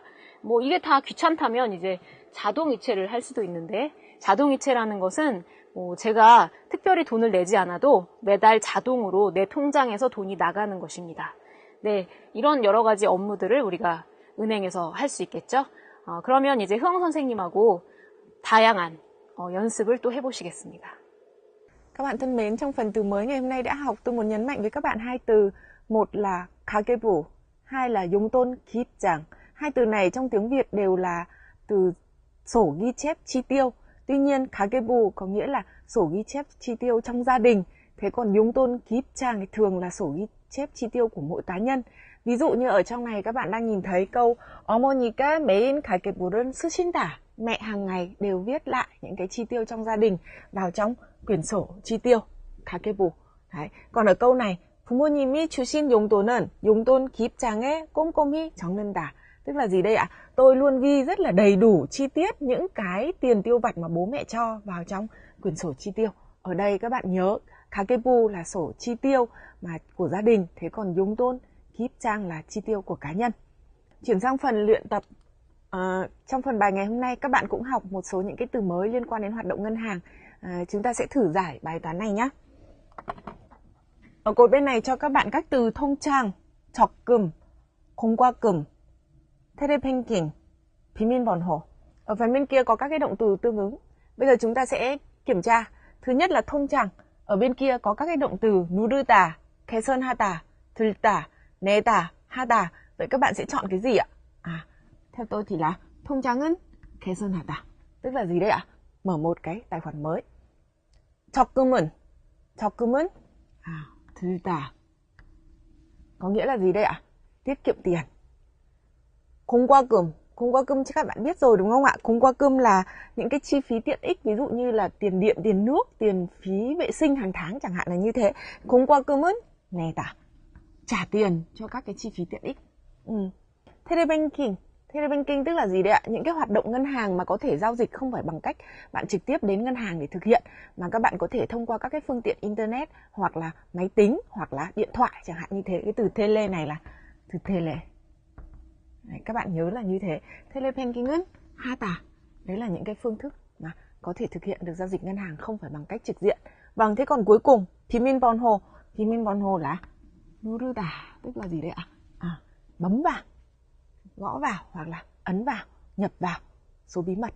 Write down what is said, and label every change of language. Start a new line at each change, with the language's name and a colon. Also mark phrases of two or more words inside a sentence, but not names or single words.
Korean: 이게 다 귀찮다면 이제 자동이체를 할 수도 있는데, 자동이체라는 것은 제가 특별히 돈을 내지 않아도 매달 자동으로 내 통장에서 돈이 나가는 것입니다. 네, 이런 여러 가지 업무들을 우리가 은행에서 할 수 있겠죠. 그러면 이제 흐엉 선생님하고 다양한 연습을 또 해보시겠습니다.
Vietnamese: Các bạn thân mến, trong phần từ mới ngày hôm nay đã học, tôi muốn nhấn mạnh với các bạn hai từ. Một là 가계부, hai là
Korean: 용돈 기입장.
Vietnamese: Hai từ này trong tiếng Việt đều là từ sổ ghi chép chi tiêu. Tuy nhiên, 가계부 có nghĩa là sổ ghi chép chi tiêu trong gia đình. Thế còn
Korean: 용돈 기입장
Vietnamese: thì thường là sổ ghi chép chi tiêu của mỗi cá nhân. Ví dụ như ở trong này các bạn đang nhìn thấy câu
Korean: 어머니가 매일 가계부를 쓰신다.
Vietnamese: Mẹ hàng ngày đều viết lại những cái chi tiêu trong gia đình vào trong quyển sổ chi tiêu, 가계부. Đấy. Còn ở câu này,
Korean: 부모님이 주신 용돈은 용돈 기입장에 꼼꼼히 적는다.
Vietnamese: Tức là gì đây ạ? Tôi luôn ghi rất là đầy đủ chi tiết những cái tiền tiêu vặt mà bố mẹ cho vào trong quyển sổ chi tiêu. Ở đây các bạn nhớ, 가계부 là sổ chi tiêu mà của gia đình, thế còn
Korean: 용돈 기입장
Vietnamese: là chi tiêu của cá nhân. Chuyển sang phần luyện tập. Trong phần bài ngày hôm nay các bạn cũng học một số những cái từ mới liên quan đến hoạt động ngân hàng. Chúng ta sẽ thử giải bài toán này nhé. Ở cột bên này cho các bạn các từ
Korean: 통장, 적금, 공과금, 텔레뱅킹, 비밀번호.
Vietnamese: Ở phần bên kia có các cái động từ tương ứng. Bây giờ chúng ta sẽ kiểm tra. Thứ nhất là 통장. Ở bên kia có các cái động từ
Korean: 누르다, 개선하다, 들다, 내다, 하다.
Vietnamese: Vậy các bạn sẽ chọn cái gì ạ? Theo tôi thì là
Korean: 통장은 개선하다.
Vietnamese: Tức là gì đây ạ? Mở một cái tài khoản mới.
Korean: 적금은 들다.
Vietnamese: Có nghĩa là gì đây ạ? Tiết kiệm tiền. 공과금 chứ các bạn biết rồi đúng không ạ? 공과금 là những cái chi phí tiện ích, ví dụ như là tiền điện, tiền nước, tiền phí vệ sinh hàng tháng chẳng hạn là như thế.
Korean: 공과금은 내다.
Vietnamese: Trả tiền cho các cái chi phí tiện ích. Telebanking tức là gì đấy ạ? Những cái hoạt động ngân hàng mà có thể giao dịch không phải bằng cách bạn trực tiếp đến ngân hàng để thực hiện, mà các bạn có thể thông qua các cái phương tiện internet hoặc là máy tính hoặc là điện thoại chẳng hạn như thế. Cái từ tele này là từ tele. Đấy, các bạn nhớ là như thế.
Korean: Telebanking은 하다.
Vietnamese: Đấy là những cái phương thức mà có thể thực hiện được giao dịch ngân hàng không phải bằng cách trực diện. Vâng, thế còn cuối cùng 비밀번호 là 누르다, tức là gì đấy ạ? Bấm vào, gõ vào hoặc là ấn vào, nhập vào số bí mật.